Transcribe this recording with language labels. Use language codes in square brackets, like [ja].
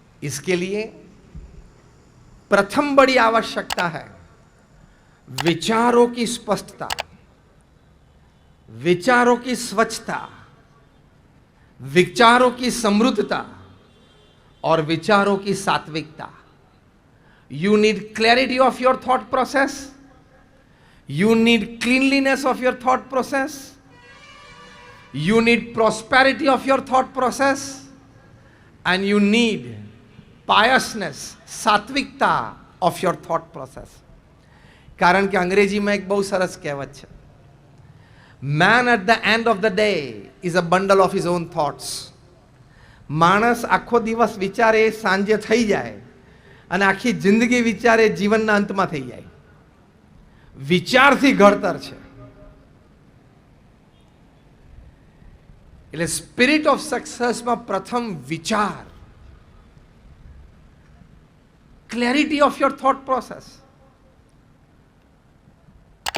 [hi] इसके लिए प्रथम बड़ी आवश्यकता है विचारों की स्पष्टता, विचारों की स्वच्छता, विचारों की समृद्धता और विचारों की सात्विकता। [en] You need clarity of your thought process. You need cleanliness of your thought process. You need prosperity of your thought process. And you need piousness, सात्विकता of your thought process. [hi] कारण कि अंग्रेजी में एक बहुत सरस कहावत है, [en] Man at the end of the day is a bundle of his own thoughts. [gu] માણસ આખો દિવસ વિચારે, સાંજે થઈ જાય, અને આખી જિંદગી વિચારે, જીવનના અંતમાં થઈ જાય। વિચારથી ઘડતર છે। એટલે [en] spirit of સક્સેસમાં [gu] પ્રથમ વિચાર, [en] Clarity of your thought process.